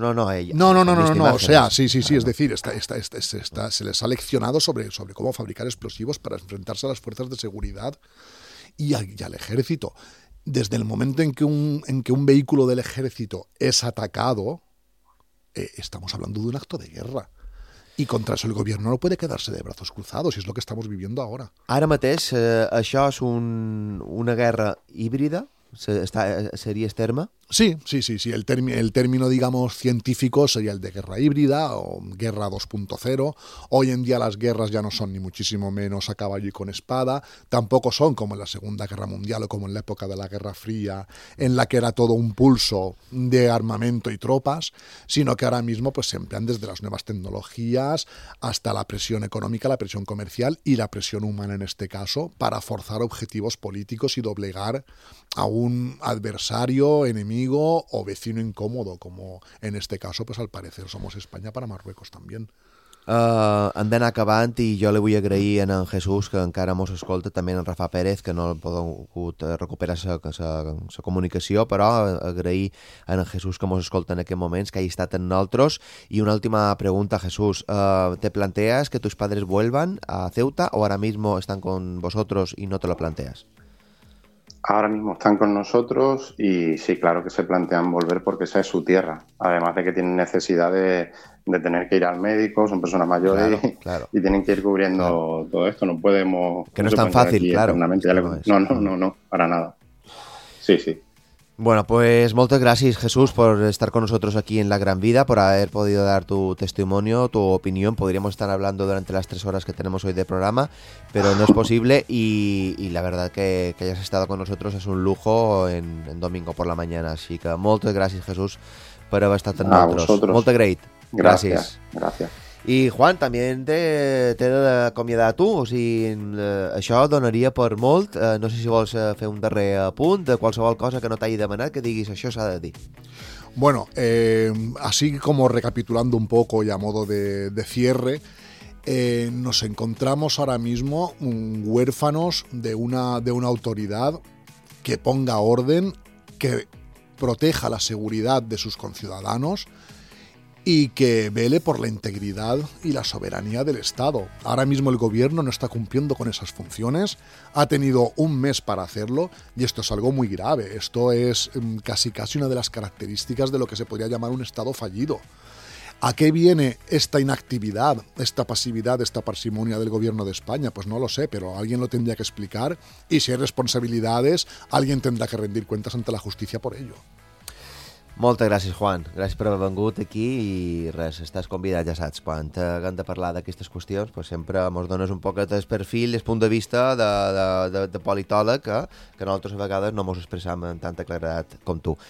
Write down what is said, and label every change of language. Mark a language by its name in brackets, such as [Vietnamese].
[Spanish] No, o sea, sí, claro. Es decir, se les ha leccionado sobre cómo fabricar explosivos para enfrentarse a las fuerzas de seguridad y al ejército. Desde el momento en que un vehículo del ejército es atacado, estamos hablando de un acto de guerra. [Catalan] I contra això el govern [Spanish] no puede quedarse de brazos cruzados, y es lo que estamos viviendo ahora. [Catalan] Ara mateix, això és una guerra híbrida, seria el terme? Sí. [Spanish] El término, digamos, científico sería el de guerra híbrida o guerra 2.0. Hoy en día las guerras ya no son ni muchísimo menos a caballo y con espada. Tampoco son como en la Segunda Guerra Mundial o como en la época de la Guerra Fría, en la que era todo un pulso de armamento y tropas, sino que ahora mismo pues se emplean desde las nuevas tecnologías hasta la presión económica, la presión comercial y la presión humana en este caso, para forzar objetivos políticos y doblegar a un adversario, enemigo o vecino incómodo, como en este caso, pues al parecer somos España para Marruecos también. [Catalan] Hem d'anar acabant i jo li vull agrair a en Jesús, que encara mos escolta, també en Rafa Pérez, que no ha pogut recuperar sa comunicació, però agrair a en Jesús que mos escolta en aquests moments, que hagi estat amb nosaltres. I una última pregunta, Jesús. [Spanish] ¿Te planteas que tus padres vuelvan a Ceuta o ahora mismo están con vosotros y no te lo planteas? Ahora mismo están con nosotros y sí, claro que se plantean volver porque esa es su tierra. Además de que tienen necesidad de tener que ir al médico, son personas mayores, claro. Y tienen que ir cubriendo todo esto. No podemos... Que no es tan fácil, claro. No, para nada. Sí, sí. Bueno, pues muchas gracias, Jesús, por estar con nosotros aquí en La Gran Vida, por haber podido dar tu testimonio, tu opinión. Podríamos estar hablando durante las 3 horas que tenemos hoy de programa, pero no es posible. Y la verdad que hayas estado con nosotros es un lujo en domingo por la mañana. Así que muchas gracias, Jesús, por haber estado con nosotros. Muchas gracias. Gracias. Gracias. [Catalan] I Juan, també t'he d'acomiadar a tu, o sigui, això donaria per molt, no sé si vols fer un darrer apunt de qualsevol cosa que no t'hagi demanat, que diguis això s'ha de dir. [Spanish] Bueno, así como recapitulando un poco y a modo de cierre, nos encontramos ahora mismo huérfanos de una autoridad que ponga orden, que proteja la seguridad de sus conciudadanos, y que vele por la integridad y la soberanía del Estado. Ahora mismo el gobierno no está cumpliendo con esas funciones, ha tenido un mes para hacerlo, y esto es algo muy grave. Esto es casi una de las características de lo que se podría llamar un Estado fallido. ¿A qué viene esta inactividad, esta pasividad, esta parsimonia del gobierno de España? Pues no lo sé, pero alguien lo tendría que explicar, y si hay responsabilidades, alguien tendrá que rendir cuentas ante la justicia por ello. [Catalan] Moltes gràcies, Juan. Gràcies per haver vengut aquí i res, estàs convidat, ja saps, quan hem de parlar d'aquestes qüestions, pues sempre ens dones un poquet el perfil, el punt de vista de politòleg, que nosaltres a vegades no ens expressem amb tanta claredat com tu.